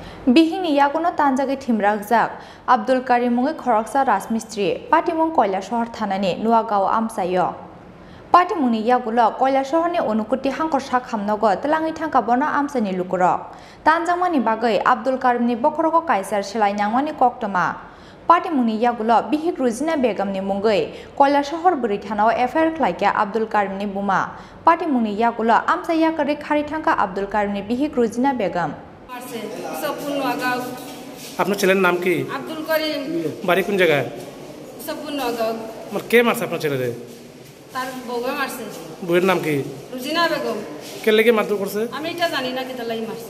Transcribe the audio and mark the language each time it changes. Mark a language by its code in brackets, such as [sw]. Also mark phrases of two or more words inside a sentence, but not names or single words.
[trp] Bihini yakuno tanjagi thimrakjak Abdul Karim mungi khoraksa Rajmistri Patimung Koilashahar thanani Nuagao amsayo Patimungni yagulo Koilashahar ni Unukuti hangkor sak hamnogo telangi thangka bona amsani lukurok tanjangmani bagai Abdul Karim ni bokhorogo kaisar selai nyangmani koktoma Patimungni yagulo Bihik Ruzina Begum ni mungai Koilashahar buri thanao FIR khlaikya Abdul Karim ni buma Patimungni yagulo amsaya kare khari thangka Abdul Karim ni Bihik Ruzina Begum [bn] আপনার ছেলের নাম কি? আব্দুল করিম। বাড়ি কোন জায়গায়? সপুন নগাঁও। কে মারছে আপনার ছেলেরে? তার বউয়ে মারছে। বউয়ের নাম কি? রুজিনা বেগম। কে লেগে মারধর করছে? আমি এটা জানি না কি তালাই মারছে।